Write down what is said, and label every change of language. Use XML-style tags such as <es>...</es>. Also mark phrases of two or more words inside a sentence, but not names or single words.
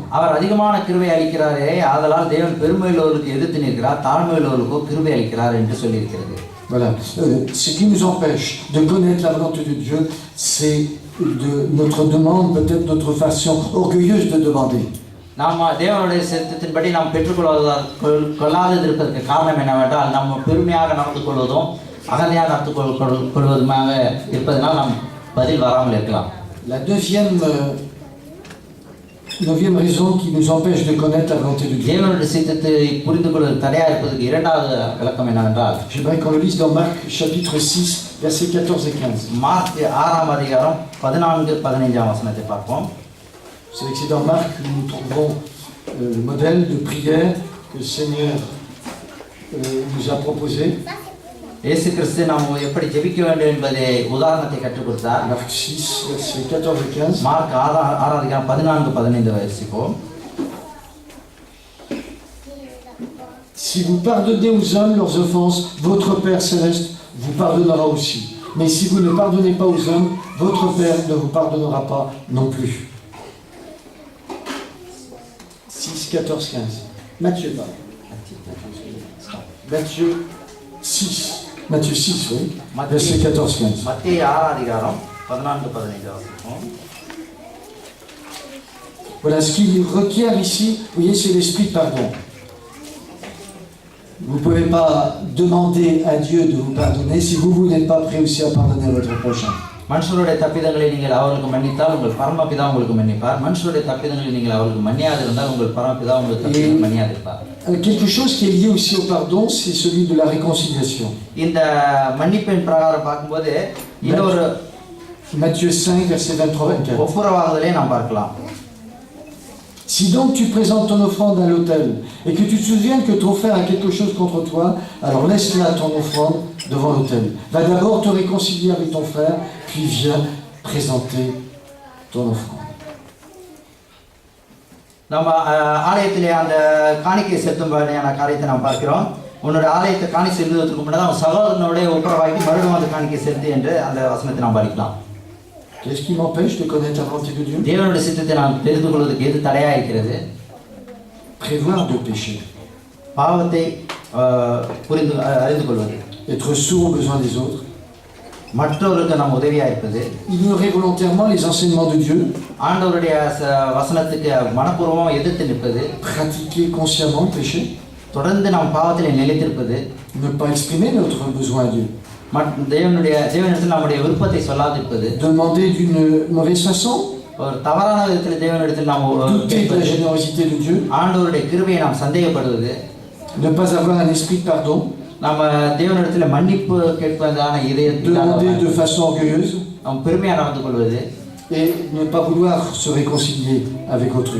<ta>அவர் அதிகமான கிருபை அளிக்கிறாரே, ஆதலால் தேவன் பெருமையுள்ளவர்களுக்கு எதிர்த்து நிற்கிறார், தாழ்மையுள்ளவர்களுக்கு கிருபை அளிக்கிறார் என்று சொல்லியிருக்கிறது.</ta> <fr>Voilà. Ce qui nous empêche de connaître la volonté de Dieu, c'est de notre demande, peut-être notre façon orgueilleuse de demander.</fr> <ta>நாம் தேவனுடைய சித்தத்தின்படி நாம் பெற்றுக்கொள்ளாதது இருப்பதற்கு காரணம் என்னவென்றால் நம்ம பெருமையாக நடந்து கொள்வதும் அகந்தையாக நடந்து கொள்வதுமாக இருப்பதனால் நாம் பதில் வராமல் இருக்கலாம்.</ta> <fr>La neuvième raison qui nous empêche de connaître la volonté de Dieu.</fr> <ta>தேவனுடைய சித்தத்தை புரிந்து கொள்வது தடையாக இருப்பதற்கு இரண்டாவது விளக்கம் என்னவென்றால்,</ta> <fr>j'aimerais qu'on le lise dans Marc chapitre 6 versets 14 et 15.</fr> <ta>மார்க் 6ஆம் அதிகாரம் 14-15ஆம் வசனத்தை பார்ப்போம்.</ta> <fr>Vous savez que c'est dans Marc que nous trouverons le modèle de prière que le Seigneur nous a proposé.</fr> <ta>இயேசு கிறிஸ்து நாம் எப்படி ஜெபிக்க வேண்டும் என்பதை உதாரணத்தை கற்றுக் கொடுத்தார்.</ta> <fr>Marc 6 versets 14 et 15.</fr> <ta>மார்க் 6ஆம் அதிகாரம் 14-15 வாசிப்போம்.</ta> <fr>Si vous pardonnez aux hommes leurs offenses, votre Père céleste vous pardonnera aussi. Mais si vous ne pardonnez pas aux hommes, votre Père ne vous pardonnera pas non plus. 6, 14, 15. Matthieu, pardon. Matthieu 6. Matthieu 6, oui. Verset 14, 15.</fr> <ta>மத்தேயு 6ஆம் அதிகாரம் 14-15 வாசிப்போம்.</ta> <fr>Voilà, ce qu'il requiert ici, vous voyez, c'est l'esprit de pardon. Vous ne pouvez pas demander à Dieu de vous pardonner si vous n'êtes pas prêt aussi à pardonner votre prochain.</fr> <ta>மனுஷருடைய தப்பிதங்களை நீங்கள் அவர்களுக்கு மன்னித்தால் உங்கள் பரமபிதா உங்களுக்கு மன்னிப்பார். மனுஷருடைய தப்பிதங்களை நீங்கள் அவர்களுக்கு மன்னியாதிருந்தால் உங்கள் பரமபிதா உங்களுக்கு தப்பிதங்களை மன்னியாதிருப்பார்.</ta> <fr>Quelque chose qui est lié aussi au pardon, c'est celui de la réconciliation.</fr> <ta>இந்த மன்னிப்பின் பிரகாரம் பார்க்கும்போது இன்னொரு</ta> <fr>Matthieu 5 verset 23-24.</fr> <ta>ஒப்புரவாகுதலை நாம் பார்க்கலாம்.</ta> <fr>Si donc tu présentes ton offrande à l'autel et que tu te souviens que ton frère a quelque chose contre toi, alors laisse là ton offrande devant l'autel. Va d'abord te réconcilier avec ton frère, puis viens présenter ton offrande.</fr> <ta>நம்ம ஆலயத்திலே அந்த காணிக்கை செலுத்தும்படியான காரியத்தை நாம் பார்க்கிறோம். உன்னோட ஆலயத்தை காணி செலுத்துவதற்கு முன்னாடி அவன் சகோதரனுடைய ஒப்புரவாகி மறுபடியும் அந்த காணிக்கை செலுத்து என்று அந்த வசனத்தை நாம் படிக்கலாம்.</ta> <fr>Qu'est-ce qui m'empêche de connaître la volonté de Dieu?</fr> <ta>தேவனுடைய சித்தத்தை நாம் தெரிந்து கொள்வதற்கு எது தடையாக இருக்கிறது?</ta> <fr>Prévoir de pécher.</fr> <ta>பாவத்தை அறிந்து கொள்வது.</ta> <fr>Être sourd aux besoins des autres.</fr> <ta>மற்றவர்களுக்கு நாம் உதவியாக இருப்பது.</ta> <fr>Ignorer volontairement les enseignements de Dieu.</fr> <ta>ஆண்டவருடைய வசனத்துக்கு மனப்பூர்வமாக எதிர்த்து நிற்பது.</ta> <fr>Pratiquer consciemment le péché.</fr> <ta>தொடர்ந்து நாம் பாவத்தில் நிலைத்திருப்பது.</ta> <fr>Ne pas exprimer notre besoin à Dieu.</fr> <ta>தேவனிடத்தில் நம்முடைய விருப்பத்தை சொல்லாதிருப்பது.</ta> <fr>Demander d'une mauvaise façon.</fr> <ta>ஒரு தவறான விதத்தில் தேவனிடத்தில் நாம்</ta> <fr>douter de la générosité de Dieu.</fr> <ta>ஆண்டவருடைய கிருபையை நாம் சந்தேகப்படுவது.</ta> <fr>Ne pas avoir un esprit de pardon.</fr> <ta>நம்ம தேவனிடத்தில் மன்னிப்பு கேட்பதான இதயத்தை</ta> <fr>demander de façon orgueilleuse.</fr> <ta>நாம் பெருமையாக நடந்து கொள்வது.</ta> <fr>Et ne pas vouloir se réconcilier avec autrui.</fr>